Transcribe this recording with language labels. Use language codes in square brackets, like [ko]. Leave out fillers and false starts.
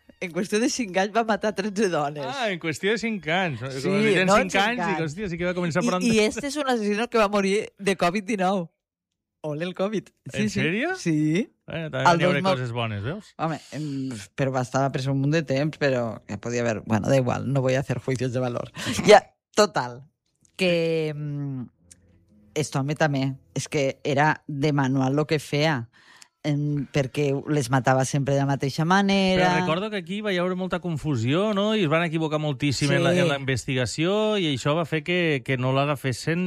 [ca] En qüestió de 5 anys va matar 13 dones. Ah, en qüestió de 5 anys. Sí, no en 5 anys. I, hòstia, sí que va començar pronto. I este és un assassino que va morir de Covid-19. Ole, el Covid. Sí, en sèrio? Sí. Bueno, també n'hi haurà coses bones, veus? Home, però va estar preso un munt de temps, però ja podia haver... [es] Bueno, da igual, no voy a hacer juicios de valor. [ca] Ja, total, que... [es] Esto a mí [ca] també. És que era de manual lo que fea. Perquè les matava sempre de la mateixa manera. Però recordo que aquí va haver molta confusió, no? I es van equivocar moltíssim, sí, en la investigació, i això va fer que no l'agafessin.